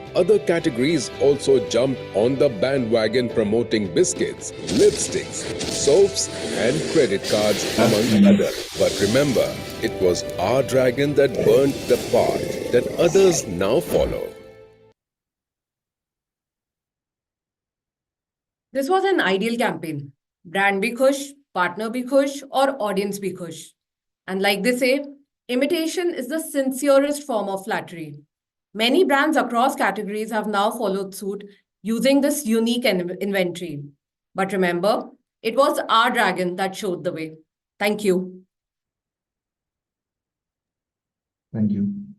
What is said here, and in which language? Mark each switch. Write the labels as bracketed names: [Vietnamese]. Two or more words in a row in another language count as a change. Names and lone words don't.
[English] Other categories also jumped on the bandwagon promoting biscuits, lipsticks, soaps and credit cards among others. But remember, it was our dragon that burned the path that others now follow. This was an ideal campaign. [Hindi] Brand bhi khush, partner bhi khush, or audience bhi khush. [English] And like they say, imitation is the sincerest form of flattery. Many brands across categories have now followed suit using this unique inventory. But remember, it was our dragon that showed the way. Thank you. Thank you.